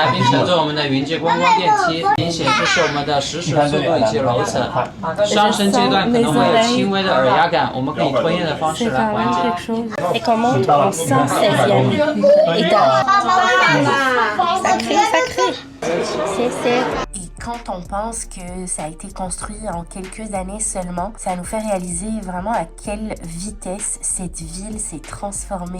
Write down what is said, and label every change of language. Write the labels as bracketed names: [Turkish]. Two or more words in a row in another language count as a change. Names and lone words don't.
[Chinese] 乘坐我们的云界观光电梯，明显这是我们的实时速度以及楼层。上升阶段可能会有轻微的耳压感，我们可以吞咽的方式来缓解。 [French] Et qu'on monte en 116e étage. Sacré, sacré. Et quand on pense que ça a été construit en quelques années seulement, ça nous fait réaliser vraiment à quelle vitesse cette ville s'est transformée.